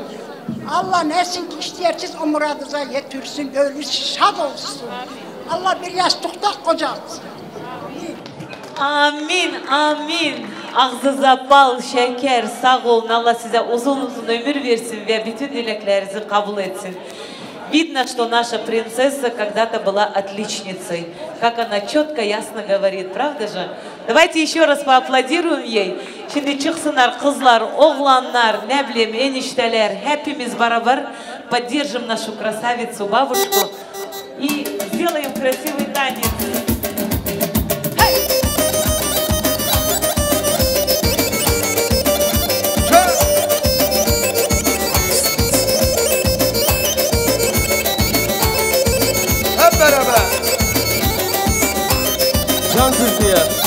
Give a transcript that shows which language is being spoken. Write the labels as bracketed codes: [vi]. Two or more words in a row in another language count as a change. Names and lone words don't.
[tr] Allah nesin istersiniz o muradınıza yetirsin. Gönlü şad olsun. Allah bir yastıkta kocalsın. Amin, amin. Ağzınıza bal, şeker, sağ olun. Allah size uzun uzun ömür versin ve bütün dileklerinizi kabul etsin. [ru] Видно, что наша принцесса когда-то была отличницей. Как она четко, ясно говорит, правда же? Давайте еще раз поаплодируем ей. [tr] Şimdi çıksınlar kızlar, oğlanlar, ne bileyim enişteler, hepimiz beraber [ru] поддержим нашу красавицу бабушку и сделаем красивый танец. [tr] Beraber. Can Türkiye.